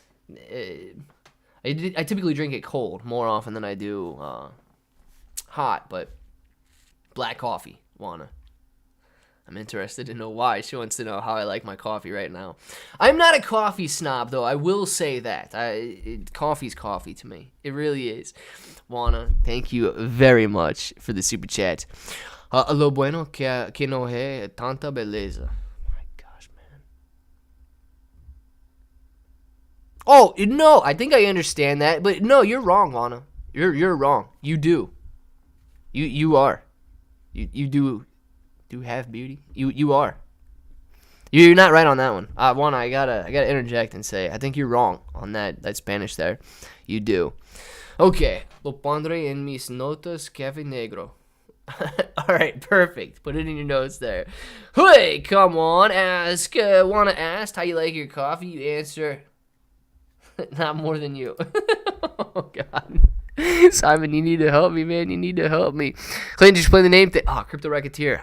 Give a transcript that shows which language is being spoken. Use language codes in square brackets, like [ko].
[en] I typically drink it cold more often than I do hot, but black coffee, Juana. I'm interested to know why. She wants to know how I like my coffee right now. I'm not a coffee snob, though. I will say that. Coffee's coffee to me. It really is. Juana, thank you very much for the super chat. [es] Lo bueno que no es tanta belleza. [en] My gosh, man. Oh, no, I think I understand that. But no, you're wrong, Juana. You're wrong. You do. You are. You do have beauty. You are. You're not right on that one. Juana, I gotta interject and say I think you're wrong on that Spanish there. You do. Okay. [es] Lo pondré en mis notas café negro. [en] All right, perfect. Put it in your notes there. Hey, come on. Wanna ask how you like your coffee? You answer, not more than you. Oh, God. Simon, you need to help me, man. You need to help me. Clayton, just play the name thing. Oh, Crypto Racketeer.